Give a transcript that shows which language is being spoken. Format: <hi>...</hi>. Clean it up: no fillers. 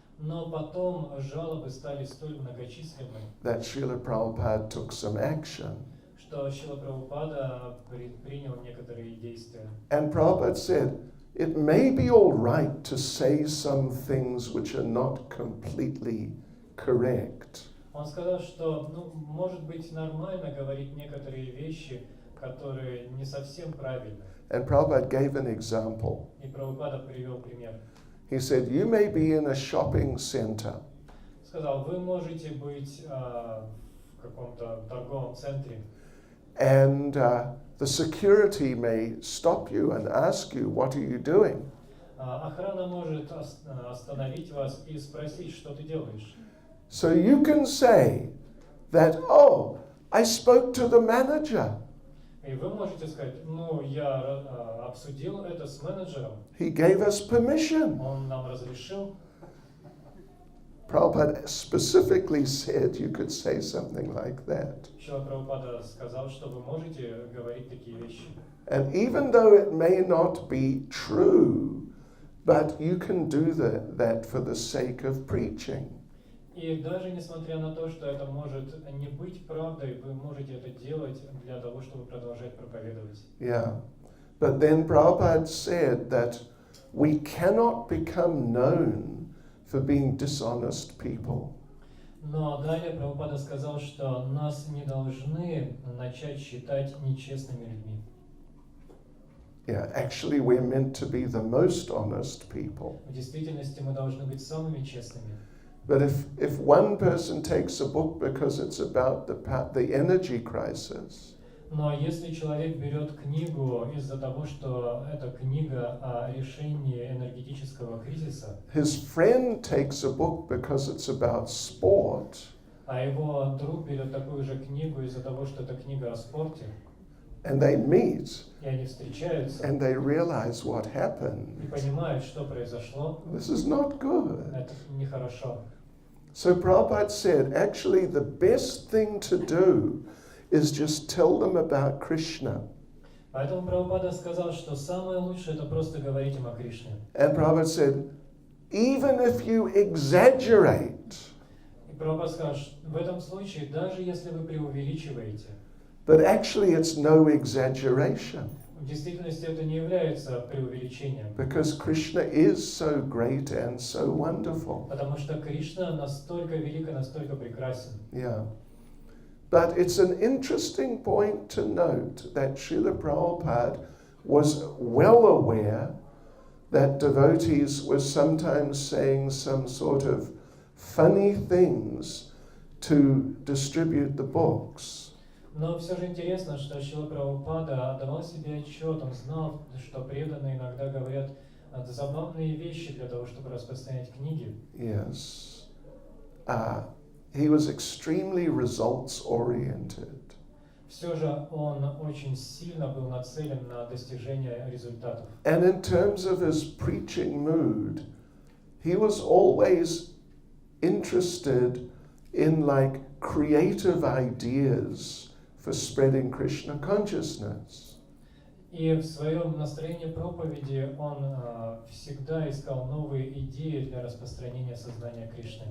<ru>Но потом жалобы стали столь многочисленны,</ru> <en>That Srila Prabhupada took some action.</en> <ru>что Шрила Прабхупада предпринял некоторые действия.</ru> <en>And Prabhupada said, it may be all right to say some things which are not completely correct.</en> <ru>Он сказал, что может быть нормально говорить некоторые вещи, которые не совсем правильны.</ru> <en>And Prabhupada gave an example.</en> <ru>И Прабхупада привел пример.</ru> <en>He said, you may be in a shopping center.</en> <ru>Сказал: вы можете быть в каком-то торговом центре.</ru> <en>And the security may stop you and ask you, what are you doing?</en> <ru>Охрана может остановить вас и спросить, что ты делаешь.</ru> <en>So you can say, that, oh, I spoke to the manager.</en> <ru>И вы можете сказать, ну, я обсудил это с менеджером,</ru> <en>He gave us permission.</en> <ru>он нам разрешил.</ru> <en>Prabhupada specifically said you could say something like that.</en> <ru>Шрила Прабхупада сказал, что вы можете говорить такие вещи.</ru> <en>And even though it may not be true, but you can do that for the sake of preaching.</en> <ru>И даже несмотря на то, что это может не быть правдой, вы можете это делать для того, чтобы продолжать проповедовать.</ru> <en>Yeah. But then Prabhupada said that we cannot become known for being dishonest people.</en> <ru>Но далее Прабхупада сказал, что нас не должны начать считать нечестными людьми.</ru> <en>Yeah, actually we're meant to be the most honest people.</en> <ru>В действительности мы должны быть самыми честными.</ru> <en>But if one person takes a book because it's about the energy crisis,</en> <ru>Но если человек берет книгу из-за того, что это книга о решении энергетического кризиса,</ru> <en>his friend takes a book because it's about sport,</en> <ru>а его друг берет такую же книгу из-за того, что это книга о спорте,</ru> <en>and they meet</en> <ru>и они встречаются</ru> <en>and they realize what happened,</en> <ru>и понимают, что произошло,</ru> <en>this is not good.</en> <ru>это нехорошо.</ru> <en>So Prabhupada said, actually the best thing to do is just tell them about Krishna.</en> <ru>Поэтому Прабхупада сказал, что самое лучшее это просто говорить им о Кришне.</ru> <en>And Prabhupada said, even if you exaggerate,</en> <ru>И Прабхупада сказал, что в этом случае, даже если вы преувеличиваете,</ru> <en>but actually it's no exaggeration,</en> <ru>в действительности это не является преувеличением.</ru> <en>because Krishna is so great and so wonderful.</en> <ru>Потому что Кришна настолько велик и настолько прекрасен.</ru> <en>Yeah. But it's an interesting point to note that Srila Prabhupada was well aware that devotees were sometimes saying some sort of funny things to distribute the books.</en> <ru>Но все же интересно, что Шрила Прабхупада отдавал себе отчет, он знал, что преданные иногда говорят забавные вещи для того, чтобы распространять книги.</ru> <en>Yes. He was extremely results oriented.</en> <ru>Все же он очень сильно был нацелен на достижение результатов.</ru> <en>And in terms of his preaching mood, he was always interested in like creative ideas for spreading Krishna consciousness.</en> <ru>И в своем настроении проповеди он всегда искал новые идеи для распространения сознания Кришны.</ru>